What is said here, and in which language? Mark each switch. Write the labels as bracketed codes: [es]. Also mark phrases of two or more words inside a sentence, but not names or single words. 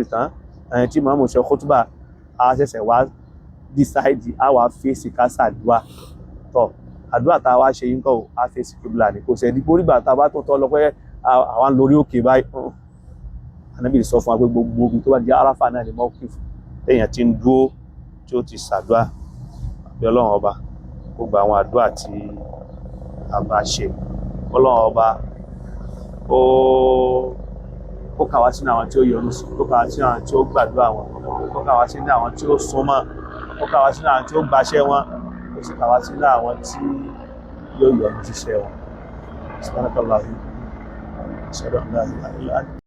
[yo] tán tí màmú ṣe khutbah a ṣẹ̀ṣẹ̀ wá decide a wá fèsì ká ṣàdúà tọ̀ àdúrà tá a wá ṣe yín kọ́ a fèsì kíbla ní kò sẹ́ni kó rígbà tá a bá tó tọ́ lọ pé àwọn lórí òkè báyìí Ànábì sọ fún wa pé gbogbo omi tó bá di Àràfà náà ni mawqif téèyàn ti ń dúró tí ó ti ṣàdúà àbí Ọlọ́run ọba gbogbo àwọn àdúrà tí a bá ṣe Ọlọ́run ọba ó kà wá sínú àwọn tí ó yọ́nú sí ó kà wá sínú àwọn tí ó gbàdúrà wọn ó kà wá sínú àwọn tí ó súnmọ́ ó kà wá sínú àwọn tí ó gbaṣẹ́ wọn ó sì kà wá sínú àwọn tí yóò yọ́nú síṣẹ́ wọn. [ar] سبحانك اللهم وبحمدك أشهد أن لا إله إلا أنت